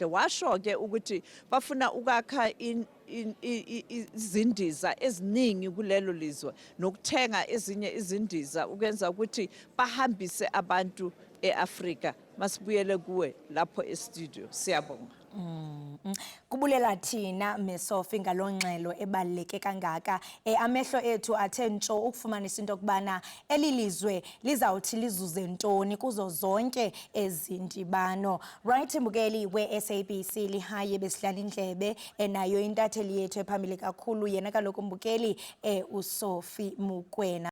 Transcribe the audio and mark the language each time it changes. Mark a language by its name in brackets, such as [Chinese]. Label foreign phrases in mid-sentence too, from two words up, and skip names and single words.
[Zulu] Washo ke ukuthi bafuna ukwakha izindiza eziningi kulelo lizwe nokuthenga ezinye izindiza ukwenza ukuthi bahambise abantu e-Afrika. Masibuyele kuwe lapho e-studio. Siyabonga. [Xhosa] Kubulela thina Mesofi ngalongxelo ebaluleke kangaka. Amehlo ethu athe ntsho ukufumanisa into kubana elilizwe lizawuthi lizuze ntoni kuzo zonke ezindibano. Right, mbukeli we-SABC lihaye besidlala indlebe nayo intatheli yethu ephambili kakhulu, yena kaloku mbukeli uSophie Mukwena.